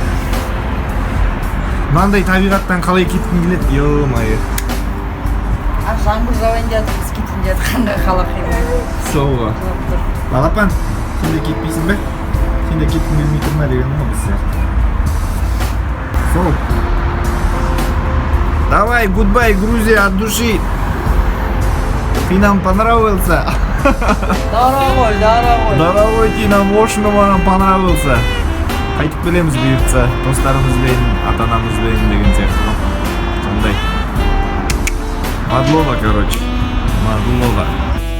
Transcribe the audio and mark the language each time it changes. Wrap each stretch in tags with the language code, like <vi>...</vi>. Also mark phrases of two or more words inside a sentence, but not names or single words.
<kk>Мынандай табиғаттан қалай кеткім келеді, ё-майы. Жаңбыр жауайын деді, біз кетейін деді, қандай қалақай. Соуға. Балапан, сен де кетпейсің бе? Сен де кеткім келмей тұр ма деген ғой біз сияқты. Соу.</kk> <ru>Давай, гудбай, Грузия, от души. Ты нам понравился. Дорогой, дорогой. Дорогой, ты нам очень понравился.</ru> <kk>Қайтып келеміз бұйыртса, достарымызбен, ата-анамызбен деген сияқты. Сондай. Мадлова, короче. Мадлова.</kk>